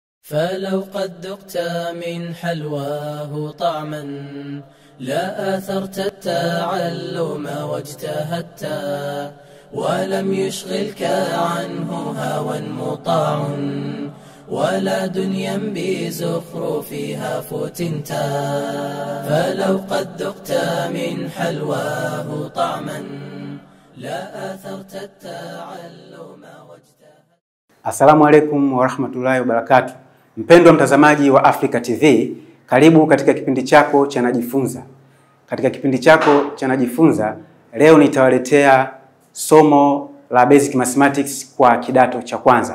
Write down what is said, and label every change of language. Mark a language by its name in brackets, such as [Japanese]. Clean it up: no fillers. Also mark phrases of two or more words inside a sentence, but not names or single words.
[Arabic] فلو قد ذقت من حلواه طعما لا آثرت التعلم واجتهدت ولم يشغلك عنه هوى مطاع ولا دنيا بزخرفها فتنتا فلو قد ذقت من حلواه طعما لا آثرت التعلم واجتهدت. السلام عليكم ورحمة الله وبركاته. [Swahili] Mpendwa mtazamaji wa Africa TV, karibu katika kipindi chako cha Najifunza. Katika kipindi chako cha Najifunza, leo nitawaletea somo la [English] Basic Mathematics [Swahili] kwa kidato cha kwanza.